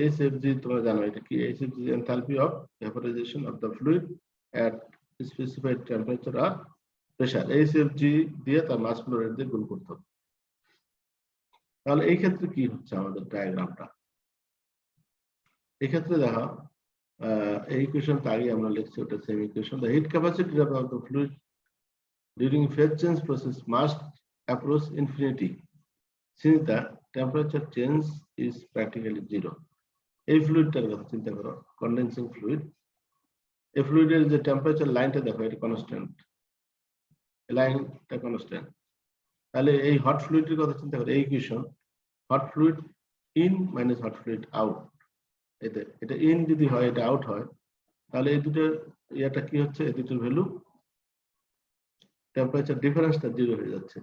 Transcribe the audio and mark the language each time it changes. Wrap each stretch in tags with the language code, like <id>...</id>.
<en>HFG</en> <bn>তোমরা জানো এটা কি,</bn> <en>HFG is enthalpy of vaporization of the fluid at specified temperature or pressure।</en> <bn>HFG দিয়ে তার মাস ফ্লো রেট দিয়ে গুণ করতে হবে। তাহলে এই ক্ষেত্রে কি হচ্ছে আমাদের ডায়াগ্রামটা, এই ক্ষেত্রে দেখো এই ইকুয়েশনটা আগে আমরা লিখছি, ওটা same equation.</bn> <en>The heat capacity of the fluid during phase change process must approach infinity since the temperature change is practically zero.</en> <bn>এই ফ্লুইডটার কথা চিন্তা করো, কন্ডেন্সিং ফ্লুইড। এই ফ্লুইডের যে টেম্পারেচার লাইনটা দেখো, এটা কনস্ট্যান্ট, লাইনটা কনস্ট্যান্ট। তাহলে এই হট ফ্লুইডের কথা চিন্তা করো, এই equation hot fluid in minus hot fluid out, এটা ইন যদি হয় এটা আউট হয়, তাহলে এই দুটোর ইয়াটা কি হচ্ছে, এই দুটোর ভ্যালু টেম্পারেচার ডিফারেন্সটা জিরো হয়ে যাচ্ছে।</bn>